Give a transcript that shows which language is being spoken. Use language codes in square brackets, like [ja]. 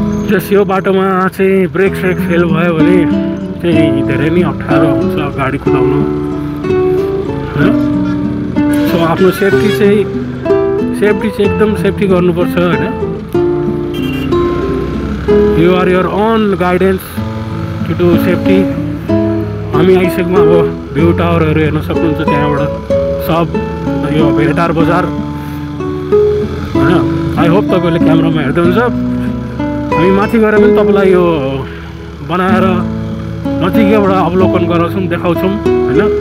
[ne] जस यो बाटोमा चाहिँ ब्रेक सेक फेल भयो भने चाहिँ धेरै नै अप्ठ्यारो हुन्छ गाडी कुदाउनु, होइन। सो आफ्नो सेफ्टी चाहिँ एकदम सेफ्टी गर्नुपर्छ, होइन। [en] You are your own guidance to do safety. [ne] हामी आइसक्यौँ, अब भ्यू टावरहरू हेर्न सक्नुहुन्छ त्यहाँबाट सब, यो भेटार बजार, होइन। [en] I hope [ne] तपाईँले क्यामेरामा हेर्दै हुन्छ। हामी माथि गएर पनि तपाईँलाई यो बनाएर नजिकैबाट अवलोकन गराउँछौँ, देखाउँछौँ, होइन।